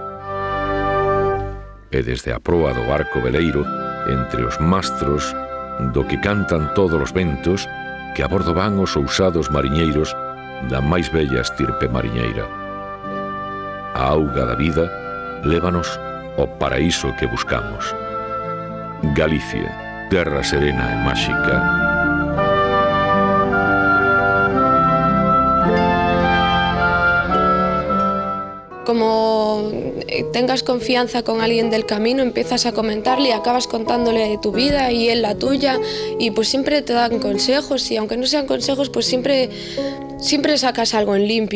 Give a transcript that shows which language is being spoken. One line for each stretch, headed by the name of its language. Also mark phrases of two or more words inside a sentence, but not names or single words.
Galician: E desde a proa do barco veleiro, entre os mastros, do que cantan todos os ventos, que a bordo van os ousados mariñeiros da máis bella estirpe mariñeira. A auga da vida lévanos ao paraíso que buscamos. Galicia, terra serena e máxica.
Spanish: Como tengas confianza con alguien del camino, empiezas a comentarle y acabas contándole tu vida y él la tuya, y pues siempre te dan consejos, y aunque no sean consejos, pues siempre sacas algo en limpio.